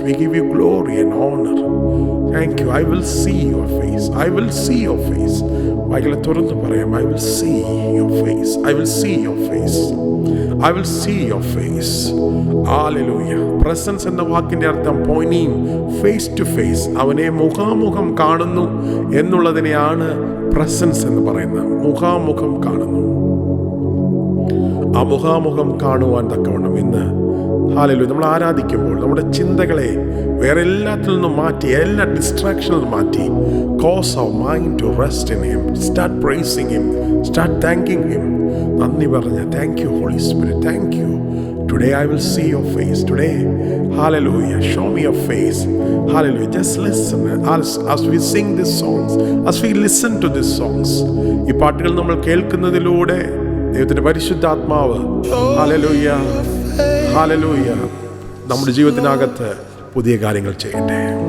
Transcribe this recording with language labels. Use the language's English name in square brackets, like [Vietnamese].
[English] We give you glory and honor. Thank you. I will see your face. I will see your face. [Malayalam] വായികളെ തുറന്നു പറയാം, [English] I will see your face. I will see your face. I will see your face. Hallelujah. [Malayalam] Presence എന്ന വാക്കിൻ്റെ അർത്ഥം [English] Pointing face to face. [Malayalam] അവനെ മുഖാമുഖം കാണുന്നു എന്നുള്ളതിനെയാണ് presence എന്ന് പറയുന്നത്. മുഖാമുഖം കാണുന്നു. ആ മുഖാമുഖം കാണുവാൻ തക്കവണ്ണം ഇന്ന് ഹല്ലേലൂയ നമ്മൾ ആരാധിക്കുമ്പോൾ നമ്മുടെ ചിന്തകളെ വേറെ എല്ലാത്തിൽ നിന്നും മാറ്റി, എല്ലാ ഡിസ്ട്രാക്ഷനിൽ മാറ്റി, [English] cause our mind to rest in him. Start praising him. Start thanking him. [Malayalam] നന്ദി പറഞ്ഞ്, [English] thank you Holy Spirit. Thank you. Today I will see your face. Today, hallelujah, show me your face. Hallelujah. Just listen as we sing these songs, as we listen to these songs. [Malayalam] ഈ പാട്ടുകൾ നമ്മൾ കേൾക്കുന്നതിലൂടെ ദൈവത്തിന്റെ പരിശുദ്ധാത്മാവ് hallelujah hallelujah നമ്മുടെ ജീവിതത്തിനകത്ത് പുതിയ കാര്യങ്ങൾ ചെയ്യട്ടെ.